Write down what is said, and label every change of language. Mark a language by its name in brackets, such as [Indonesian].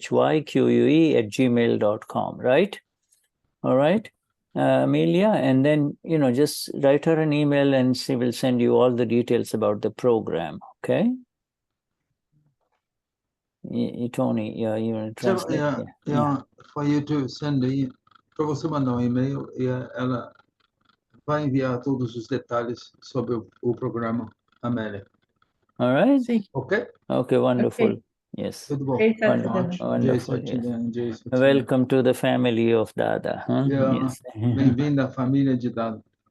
[English] shyque@gmail.com, right? All right, Amelia, and then just write her an email and she will send you all the details about the program. Okay. Tony, you want to translate? For you to send [Portuguese] para você mandar um e-mail e ela vai enviar todos os detalhes sobre o programa, Amélia. [English] All right? [Portuguese] Sim. [English] Ok? Okay, wonderful. Ok. Yes. [Portuguese] Tudo bom. Jai [English] Wonderful. Satchidananda. Wonderful. Jai Yes. Satchidananda, Jai Satchidananda. Welcome to the family of Dada. Huh? Yeah. Yes. [Portuguese] Bem-vindo à família de Dada.